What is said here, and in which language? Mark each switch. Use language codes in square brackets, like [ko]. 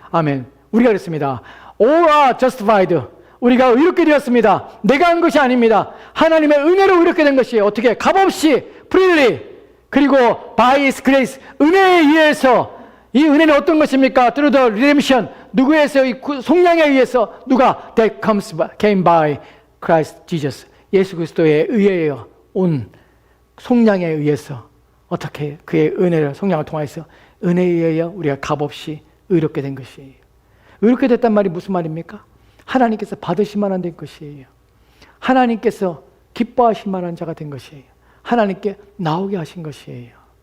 [ko] 아멘. 우리가 그랬습니다. [en] All are justified. [ko] 우리가 의롭게 되었습니다. 내가 한 것이 아닙니다. 하나님의 은혜로 의롭게 된 것이에요. 어떻게? 값없이, [en] freely. [ko] 그리고 [en] by His grace, [ko] 은혜에 의해서. 이 은혜는 어떤 것입니까? [en] Through the redemption. [ko] 누구에서? 이 속량에 의해서. 누가? [en] That came by Christ Jesus. [ko] 예수 그리스도의 의해여 온 속량에 의해서. 어떻게? 그의 은혜를, 속량을 통해서 은혜에 의하여 우리가 값없이 의롭게 된 것이에요. 의롭게 됐단 말이 무슨 말입니까? 하나님께서 받으실 만한 된 것이에요. 하나님께서 기뻐하실 만한 자가 된 것이에요. 하나님께 나오게 하신 것이에요.